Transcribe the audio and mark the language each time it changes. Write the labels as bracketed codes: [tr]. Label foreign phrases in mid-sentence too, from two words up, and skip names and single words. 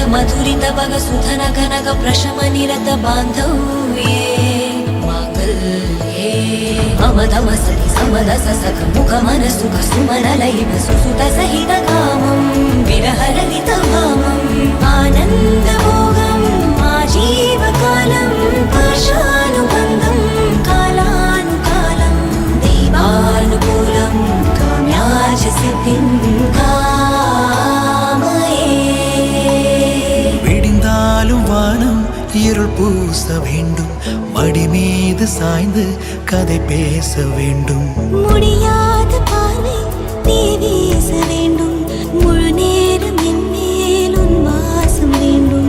[sa] मधुरित बग सुधन कनक प्रशम निरत बांधव्ये मांगल्ये मम तम सति समदस सख मुख मन सुख सुमन लैव सुसुत सहित कामं विरह ललित भामम् आनंद मोगम् आजीव कालं पाशानुबन्धं अनुकूलम काम्याज सिद्धिं कामये. [ta] விடிந்தாலும் வானம் இருள் பூச வேண்டும், மடி மீது சாய்ந்து கதை பேச வேண்டும். முடியாத பார்வை நீ வீச வேண்டும், முழு நேரம் என் மேல் உன் வாசம் வேண்டும்.